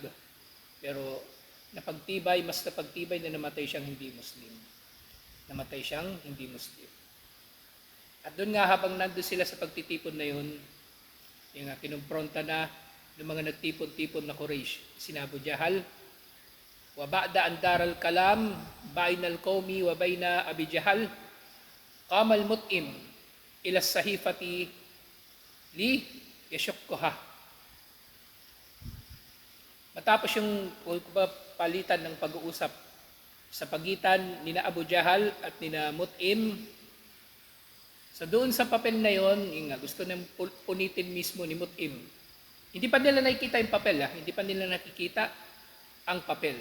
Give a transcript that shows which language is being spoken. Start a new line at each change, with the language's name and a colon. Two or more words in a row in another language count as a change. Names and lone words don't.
Filipino: Pero mas napagtibay na namatay siyang hindi Muslim. At doon nga habang nandun sila sa pagtitipon na yun, yung kinumpronta na ng mga nagtipon-tipon na Quraysh, sina Abu Jahal,
Arabic: وبعد أن دار الكلام بين القوم وبين أبي جهل قام المطعم إلى الصحيفة ليشقها.
Filipino: Matapos yung palitan ng pag-uusap sa pagitan ni na Abu Jahal at ni na Mut'im, so doon sa papel na yon, gusto nang punitin mismo ni Mut'im. Hindi pa nila nakikita yung papel, hindi pa nila nakikita ang papel.